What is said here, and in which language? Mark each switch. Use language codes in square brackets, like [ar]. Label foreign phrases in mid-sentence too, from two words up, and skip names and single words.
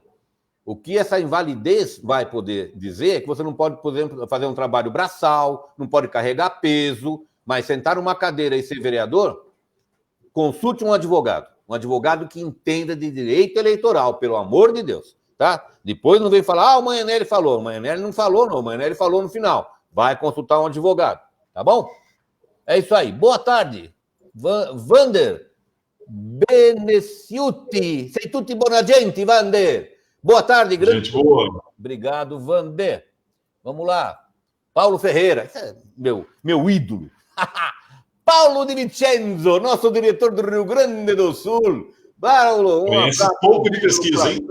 [pt] O que essa invalidez vai poder dizer é que você não pode, por exemplo, fazer um trabalho braçal, não pode carregar peso, mas sentar numa cadeira e ser vereador, consulte um advogado que entenda de direito eleitoral, pelo amor de Deus, tá? Depois não vem falar, o Manhanelli falou. O Manhanelli não falou, não. O Manhanelli falou no final. Vai consultar um advogado. Tá bom? É isso aí. Boa tarde. Vander Beneciuti. [it] Sei tutti buona gente, Vander. [pt] Boa tarde, grande. Gente boa. Obrigado, Vander. Vamos lá. Paulo Ferreira. Esse é meu ídolo. Paulo Di Vincenzo, nosso diretor do Rio Grande do Sul. Paulo, conhece pouco de pesquisa, hein?